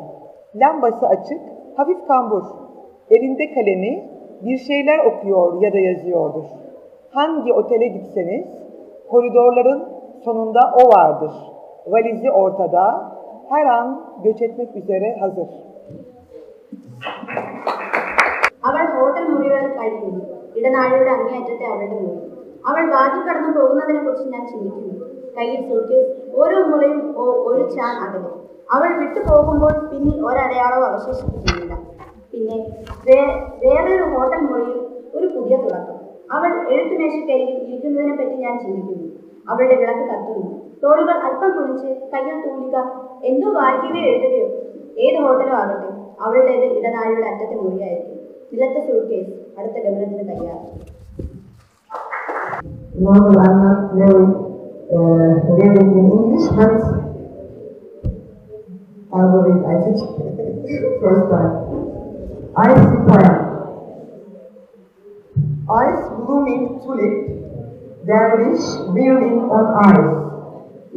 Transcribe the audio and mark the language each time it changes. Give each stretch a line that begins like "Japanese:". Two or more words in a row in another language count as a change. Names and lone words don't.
Turkish: Lambası açık, hafif kambur. Elinde kalemi, bir şeyler okuyor ya da yazıyordur. Hangi otele gitseniz, koridorların sonunda o vardır. Valizi ortada, her an göç etmek üzere hazır.
Malayalam: അവൾ ഹോട്ടൽ മുറികളിൽ കഴിക്കുന്നു. ഇടനാഴിയുടെ അങ്ങേയറ്റത്തെ അവളുടെ മുറി. അവൾ വാതിൽ കടന്നു പോകുന്നതിനെ കുറിച്ച് ഞാൻ ചിന്തിക്കുന്നു. കയ്യിൽ സൂട്ട്കേസ്, ഓരോ മൂലയും ഒരു ചാൺ അകലെ. അവൾ വിട്ടു പോകുമ്പോൾ പിന്നിൽ ഒരടയാളവും അവശേഷിപ്പിക്കുന്നില്ല. പിന്നെ വേറൊരു ഹോട്ടൽ മുറിയിൽ ഒരു പുതിയ തുടക്കം. അവൾ എഴുത്തുമേശക്കരികിൽ ഇരിക്കുന്നതിനെ പറ്റി ഞാൻ ചിന്തിക്കുന്നു. അവളുടെ വിളക്ക് കത്തുന്നു. തോളുകൾ അല്പം കുളിച്ച് കയ്യിൽ തൂലിക എന്തോ വായിക്കുകയോ എഴുതുകയോ. ഏത് ഹോട്ടലോ ആകട്ടെ, അവളുടേത് ഇടനാഴിയുടെ അറ്റത്തെ മുറിയായിരിക്കും. നിലത്തെ സൂട്ട്കേസ് അടുത്ത ഗമനത്തിന് തയ്യാറ്.
English: No, I'm not very reading in English, but I will read, I think, first time. Ice poem. Ice blooming tulip, dervish building on ice.